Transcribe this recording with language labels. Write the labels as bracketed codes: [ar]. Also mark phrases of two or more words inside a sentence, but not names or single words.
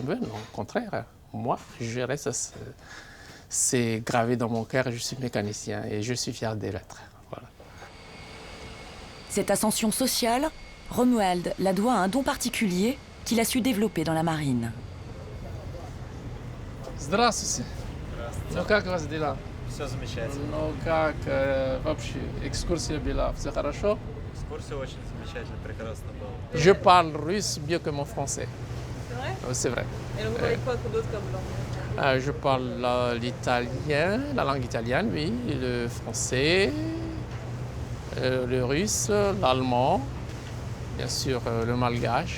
[fr] Non, au contraire. Moi, je reste, c'est gravé dans mon cœur, je suis mécanicien et je suis fier de l'être. Voilà. Cette ascension sociale, Romuald la doit à un don particulier qu'il a su développer dans la marine. [ru] Здравствуйте. Ну как вас дела? Все замечательно. Ну как вообще? Экскурсия была, все хорошо? Экскурсия очень замечательно, прекрасно было. [fr] Je parle russe mieux que mon français. C'est vrai? C'est vrai. Et donc vous parlez quoi d'autre comme langue? Je parle l'italien, la langue italienne, oui, le français, le russe, l'allemand, bien sûr le malgache.